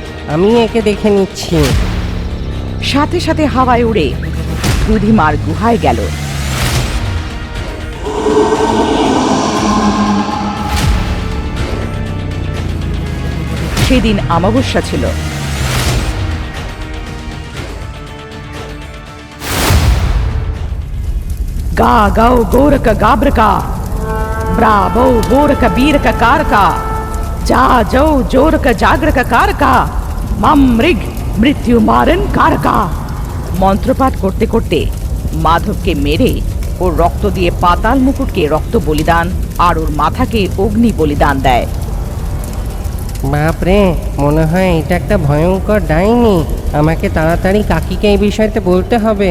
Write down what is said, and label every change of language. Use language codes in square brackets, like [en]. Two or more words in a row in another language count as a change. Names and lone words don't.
[bn] আমি একে দেখে নিচ্ছি। সাথে সাথে হাওয়ায় উড়ে ক্রুধিমার গুহায় গেল। সেদিন অমাবস্যা ছিল। गा गौ गोरक गाब्रका ब्राबो बोरक बीरक कारका जा जौ जोरक जागरक कारका मम मृग मृत्यु मारन कारका। মন্ত্রপাঠ করতে করতে মাধবকে মেরে ওর রক্ত দিয়ে পাতাল মুকুটকে রক্ত বলিদান আর ওর মাথাকে অগ্নি বলিদান দেয়। বাপরে, মনে হয় এটা একটা ভয়ঙ্কর ডাইনি। আমাকে তাড়াতাড়ি কাকিকে এই বিষয়তে বলতে হবে।